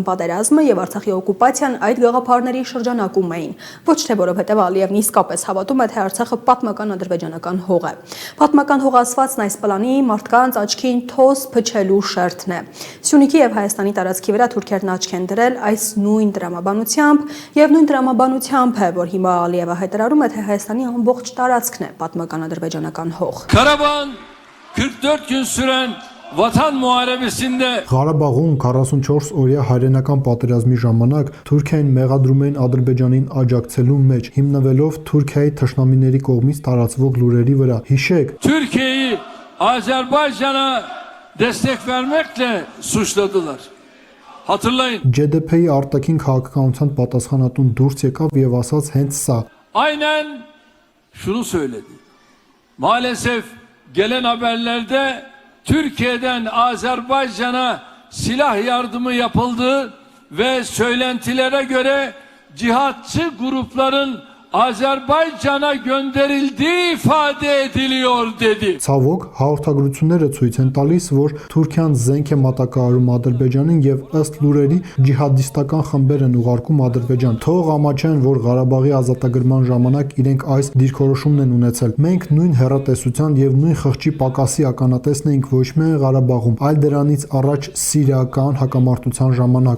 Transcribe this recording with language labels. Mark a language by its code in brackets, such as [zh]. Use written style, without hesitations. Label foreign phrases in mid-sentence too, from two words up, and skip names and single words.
[hy] պատերազմը եւ Արցախի օկուպացիան այդ գաղափարների շրջանակում էին, ոչ թե որովհետեւ Ալիևն իսկապես հավատում է, թե Արցախը պատմական ադրբեջանական հող է։ Պատմական հող ասվածն այս պլանի մարդկանց աչքին թոս փչելու շերտն է։ Սյունիքի եւ Հայաստանի տարածքի վրա թուրքերն աչք են դրել այս նույն տրամաբանությամբ եւ նույն տրամաբանությամբ է, որ հիմա Ալիևը հայտարարում է, թե Հայաստանի ամբողջ տարածքն է պատմական ադրբեջանական հող։ [tr] Karabağ'ın 44 gün süren Vatan Muharebesi'nde [hy] Ղարաբաղում 44 օրյա հայրենական պատերազմի ժամանակ Թուրքիային մեղադրում էին Ադրբեջանին աջակցելու մեջ, հիմնվելով Թուրքիայի թշնամիների կողմից տարածվող լուրերի վրա։ Հիշեք, [tr] Türkiye'yi Azerbaycan'a destek vermekle suçladılar. Hatırlayın. [hy] GDP-ի արտաքին քաղաքականության պատասխանատուն դուրս եկավ եւ ասաց հենց սա. [tr] Aynen şunu söyledi. Maalesef gelen haberlerde Türkiye'den Azerbaycan'a silah yardımı yapıldı ve söylentilere göre cihatçı grupların Azerbaycan'a gönderildiği ifade ediliyor dedi. [hy] Ցավոք, հաղորդագրությունները ցույց են տալիս, որ Թուրքիան զենք է մատակարարում Ադրբեջանին եւ ըստ լուրերի ջիհադիստական խմբեր են ուղարկում Ադրբեջան։ Թող ամաչեն, որ Ղարաբաղի ազատագրման ժամանակ իրենք այս դիրքորոշումն են ունեցել։ Մենք նույն հեռատեսության եւ նույն խղճի պակասի ականատեսն էինք ոչ միայն Ղարաբաղում, այլ դրանից առաջ սիրիական հակամարտության ժամանակ։